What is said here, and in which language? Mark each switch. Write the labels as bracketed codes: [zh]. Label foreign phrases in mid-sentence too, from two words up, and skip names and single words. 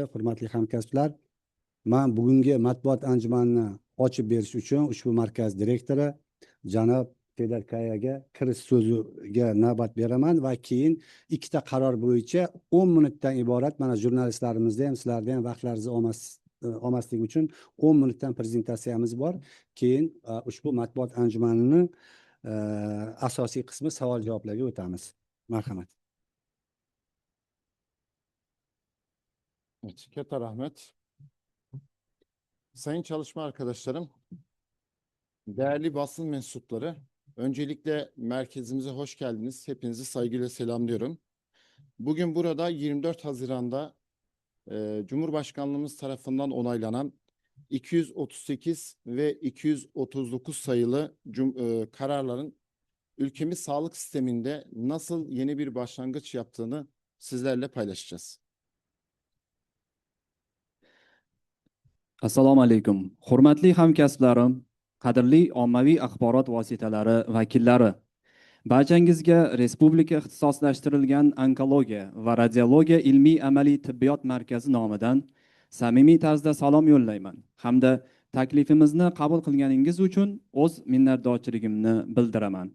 [uz] Hurmatli hamkasblar, men bugungi matbuot anjumanini ochib berish uchun ushbu markaz direktori janob Federkayaga kirish so'ziga navbat beraman va keyin ikkita qaror bo'yicha 10 minutdan iborat mana jurnalistlarimizda ham sizlarda ham vaqtlaringizni olmasligi uchun 10 minutdan prezentatsiyamiz bor. Keyin ushbu matbuot anjumanining asosiy qismi savol javoblarga o'tamiz. Marhamat. Evet, katta rahmet. [tr] Sayın çalışma arkadaşlarım, değerli basın mensupları, öncelikle merkezimize hoş geldiniz. Hepinizi saygıyla selamlıyorum. Bugün burada 24 Haziran'da Cumhurbaşkanlığımız tarafından onaylanan 238 ve 239 sayılı kararların ülkemiz sağlık sisteminde nasıl yeni bir başlangıç yaptığını sizlerle paylaşacağız. [uz] Assalomu alaykum. Hurmatli hamkasblarim, qadrli ommaviy axborot vositalari vakillari. Barchangizga Respublika ixtisoslashtirilgan onkologiya va radiologiya ilmiy amaliy tibbiyot markazi nomidan samimiy tarzda salom yo'llayman hamda taklifimizni qabul qilganingiz uchun o'z minnatdorchiligimni bildiraman.